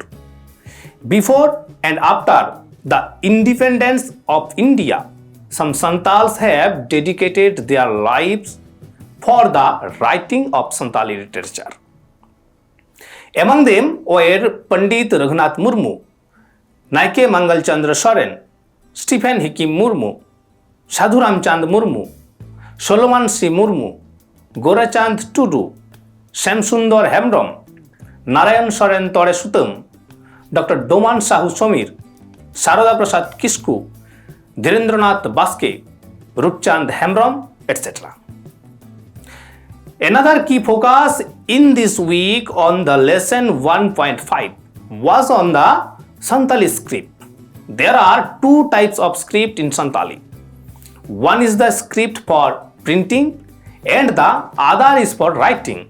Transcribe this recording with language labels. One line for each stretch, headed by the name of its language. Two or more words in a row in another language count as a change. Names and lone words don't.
English: Before and after the independence of India, some Santals have dedicated their lives for the writing of Santali literature. Among them were Pandit Raghunath Murmu, Naike Mangal Chandra Soren, Stephen Hikim Murmu, Sadhuram Chand Murmu, Solomon C. Murmu, Gorachand Tudu, Shamsundar Hemdrom, Narayan Soren Tore Sutam, Dr. Doman Sahu Somir, Sarada Prasad Kisku, Dhirendranath Baske, Rupchand Hemdrom, etc. Another key focus in this week on the lesson 1.5 was on the Santali script. There are two types of script in Santali. One is the script for printing and the other is for writing.